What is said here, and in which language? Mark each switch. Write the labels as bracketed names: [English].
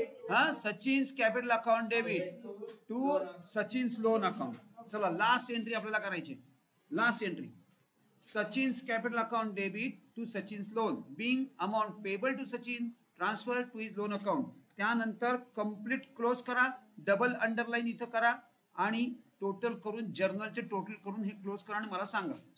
[English] हा Sachin's capital account debit to Sachin's loan account. [Marathi] चला last entry आपल्याला करायची. [English] Last entry Sachin's capital account debit to Sachin's loan being amount payable to Sachin transfer to his loan account. [Marathi] त्यानंतर complete close करा. Double underline इथं करा आणि total करून जर्नलचे टोटल करून हे क्लोज करा आणि मला सांगा.